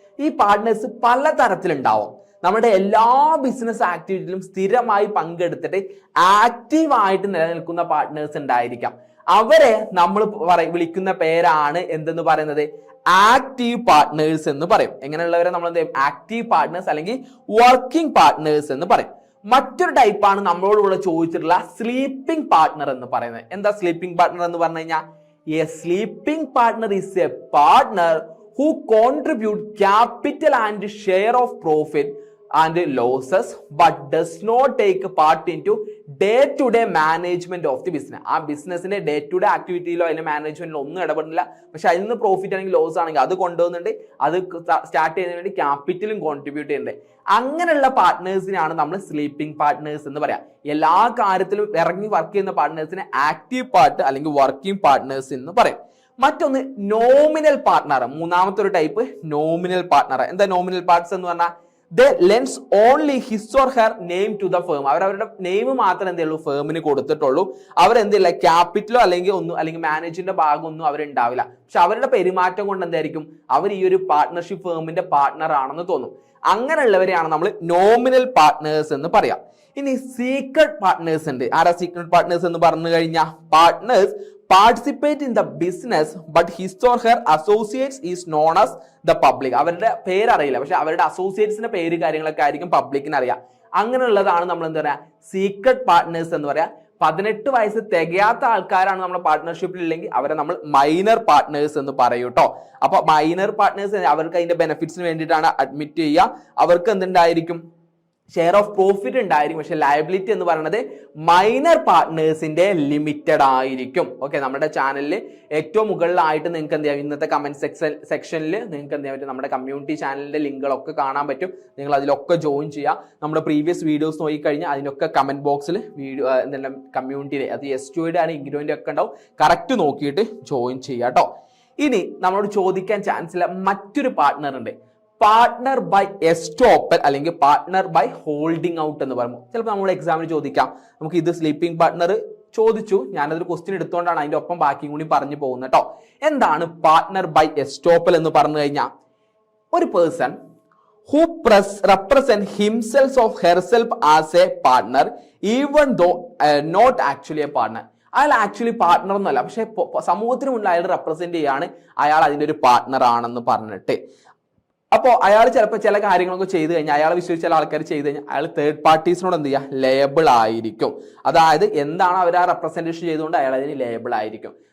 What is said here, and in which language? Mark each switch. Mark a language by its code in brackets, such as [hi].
[ml] ഈ പാർട്ട്നേഴ്സ് പല തരത്തിലുണ്ടാവും. നമ്മുടെ എല്ലാ ബിസിനസ് ആക്ടിവിറ്റിയിലും സ്ഥിരമായി പങ്കെടുത്തിട്ട് ആക്റ്റീവായിട്ട് നിലനിൽക്കുന്ന പാർട്ട്നേഴ്സ് ഉണ്ടായിരിക്കാം. അവരെ നമ്മൾ വിളിക്കുന്ന പേരാണ് എന്തെന്ന് പറയുന്നത് ആക്റ്റീവ് പാർട്ട്നേഴ്സ് എന്ന് പറയും. എങ്ങനെയുള്ളവരെ നമ്മൾ എന്ത് ചെയ്യും, ആക്റ്റീവ് പാർട്ട്നേഴ്സ് അല്ലെങ്കിൽ വർക്കിംഗ് പാർട്ട്നേഴ്സ് എന്ന് പറയും. മറ്റൊരു ടൈപ്പാണ് നമ്മളോടുകൂടെ ചോദിച്ചിട്ടുള്ള സ്ലീപ്പിംഗ് പാർട്ട്ണർ എന്ന് പറയുന്നത്. എന്താ സ്ലീപ്പിംഗ് പാർട്ട്ണർ എന്ന് പറഞ്ഞു കഴിഞ്ഞാൽ [en] A sleeping partner is a partner who contribute capital and share of profit and losses but does not take part into day-to-day management of the business. [ml] ആ ബിസിനസിന്റെ ഡേ ടു ഡേ ആക്ടിവിറ്റിയിലോ അതിന്റെ മാനേജ്മെന്റിലോ ഒന്നും ഇടപെടില്ല. പക്ഷെ അതിൽ നിന്ന് പ്രോഫിറ്റ് ആണെങ്കിൽ ലോസ് ആണെങ്കിൽ അത് കൊണ്ടുപോകുന്നുണ്ട്, അത് സ്റ്റാർട്ട് ചെയ്യുന്നതിന് വേണ്ടി ക്യാപിറ്റലും കോൺട്രിബ്യൂട്ട് ചെയ്യുന്നുണ്ട്. അങ്ങനെയുള്ള പാർട്ട്നേഴ്സിനാണ് നമ്മൾ സ്ലീപ്പിംഗ് പാർട്ട്നേഴ്സ് എന്ന് പറയാം. എല്ലാ കാര്യത്തിലും ഇറങ്ങി വർക്ക് ചെയ്യുന്ന പാർട്ട്നേഴ്സിനെ ആക്റ്റീവ് പാർട്ട് അല്ലെങ്കിൽ വർക്കിംഗ് പാർട്ട്നേഴ്സ് എന്ന് പറയും. മറ്റൊന്ന് നോമിനൽ പാർട്ട്ണർ, മൂന്നാമത്തെ ഒരു ടൈപ്പ് നോമിനൽ പാർട്ട്ണർ. എന്താ നോമിനൽ പാർട്ട്സ് എന്ന് പറഞ്ഞാൽ [en] they lends only his or her name to the firm. [ml] അവരുടെ നെയിം മാത്രം എന്തേ ഉള്ളൂ ഫേമിന് കൊടുത്തിട്ടുള്ളൂ. അവരെന്തില്ല ക്യാപിറ്റലോ അല്ലെങ്കിൽ മാനേജിന്റെ ഭാഗമൊന്നും അവരുണ്ടാവില്ല. പക്ഷെ അവരുടെ പെരുമാറ്റം കൊണ്ട് എന്തായിരിക്കും അവർ ഈ ഒരു പാർട്ട്ണർഷിപ്പ് ഫേമിന്റെ പാർട്ട്ണർ ആണെന്ന് തോന്നും. അങ്ങനെയുള്ളവരെയാണ് നമ്മൾ നോമിനൽ പാർട്ട്നേഴ്സ് എന്ന് പറയാം. ഇനി സീക്രട്ട് പാർട്ട്നേഴ്സ് ഉണ്ട്. ആരാ സീക്രട്ട് പാർട്ട്നേഴ്സ് എന്ന് പറഞ്ഞു കഴിഞ്ഞാൽ partners [en] participate in the business but his or her associates is known as the public. [ml] അവരുടെ പേര് അറിയില്ല, പക്ഷെ അവരുടെ അസോസിയേറ്റ്സിന്റെ പേര് കാര്യങ്ങളൊക്കെ ആയിരിക്കും പബ്ലിക്കിന് അറിയാം. അങ്ങനെയുള്ളതാണ് നമ്മൾ എന്താ പറയാ സീക്രട്ട് പാർട്ട്നേഴ്സ് എന്ന് പറയാ. 18 വയസ്സ് തികയാത്ത ആൾക്കാരാണ് നമ്മുടെ പാർട്ട്ണർഷിപ്പിൽ ഇല്ലെങ്കിൽ അവരെ നമ്മൾ മൈനർ പാർട്ട്നേഴ്സ് എന്ന് പറയും കേട്ടോ. അപ്പൊ മൈനർ പാർട്ട്നേഴ്സ് അവർക്ക് അതിന്റെ ബെനിഫിറ്റ്സിന് വേണ്ടിയിട്ടാണ് അഡ്മിറ്റ് ചെയ്യുക. അവർക്ക് എന്തുണ്ടായിരിക്കും, ഷെയർ ഓഫ് പ്രോഫിറ്റ് ഉണ്ടായിരിക്കും. പക്ഷെ ലയബിലിറ്റി എന്ന് പറയുന്നത് മൈനർ പാർട്ട്നേഴ്സിന്റെ ലിമിറ്റഡ് ആയിരിക്കും. ഓക്കെ, നമ്മുടെ ചാനലിൽ ഏറ്റവും മുകളിലായിട്ട് നിങ്ങൾക്ക് എന്ത് ചെയ്യാം, ഇന്നത്തെ കമന്റ് സെക്ഷനിൽ നിങ്ങൾക്ക് എന്ത് ചെയ്യാൻ പറ്റും, നമ്മുടെ കമ്മ്യൂണിറ്റി ചാനലിന്റെ ലിങ്കുകളൊക്കെ കാണാൻ പറ്റും. നിങ്ങൾ അതിലൊക്കെ ജോയിൻ ചെയ്യുക. നമ്മുടെ പ്രീവിയസ് വീഡിയോസ് നോക്കിക്കഴിഞ്ഞാൽ അതിനൊക്കെ കമന്റ് ബോക്സിൽ വീഡിയോ എന്തെല്ലാം കമ്മ്യൂണിറ്റിയിലെ അത് S2യുടെ ആണ് ഇഗ്നോന്റെ ഒക്കെ ഉണ്ടാവും. കറക്റ്റ് നോക്കിയിട്ട് ജോയിൻ ചെയ്യുക കേട്ടോ. ഇനി നമ്മളോട് ചോദിക്കാൻ ചാൻസ് ഇല്ല മറ്റൊരു പാർട്ട്ണർ ഉണ്ട്, പാർട്ട്ണർ ബൈ എസ്റ്റോപ്പൽ അല്ലെങ്കിൽ പാർട്ട്ണർ ബൈ ഹോൾഡിംഗ് ഔട്ട് എന്ന് പറയുമ്പോൾ ചിലപ്പോൾ നമ്മൾ എക്സാമിന് ചോദിക്കാം. നമുക്ക് ഇത് സ്ലീപ്പിംഗ് പാർട്ട്ണർ ചോദിച്ചു, ഞാനതൊരു ക്വസ്റ്റ്യൻ എടുത്തുകൊണ്ടാണ് അതിന്റെ ഒപ്പം ബാക്കിയും കൂടി പറഞ്ഞു പോകുന്നത് കേട്ടോ. എന്താണ് പാർട്ട്ണർ ബൈ എസ്റ്റോപ്പൽ എന്ന് പറഞ്ഞു കഴിഞ്ഞാൽ ഒരു person [en] who represent himself or herself as a partner even though not actually a partner. [ml] അയാൾ ആക്ച്വലി പാർട്ട്ണർ ഒന്നുമല്ല, പക്ഷെ സമൂഹത്തിന് മുന്നിൽ അയാൾ റെപ്രസെന്റ് ചെയ്യാണ് അയാൾ അതിന്റെ ഒരു പാർട്ട്ണർ ആണെന്ന് പറഞ്ഞിട്ട്. അപ്പോൾ അയാൾ ചിലപ്പോൾ ചില കാര്യങ്ങളൊക്കെ ചെയ്തു കഴിഞ്ഞാൽ അയാളെ വിശ്വസിച്ച ചില ആൾക്കാർ ചെയ്ത് കഴിഞ്ഞാൽ അയാൾ തേർഡ് പാർട്ടീസിനോട് എന്ത് ചെയ്യുക, ലേബിൾ ആയിരിക്കും. അതായത് എന്താണ് അവർ ആ റെപ്രസെന്റേഷൻ ചെയ്തുകൊണ്ട് അയാൾ അതിന് ലേബിൾ ആയിരിക്കും.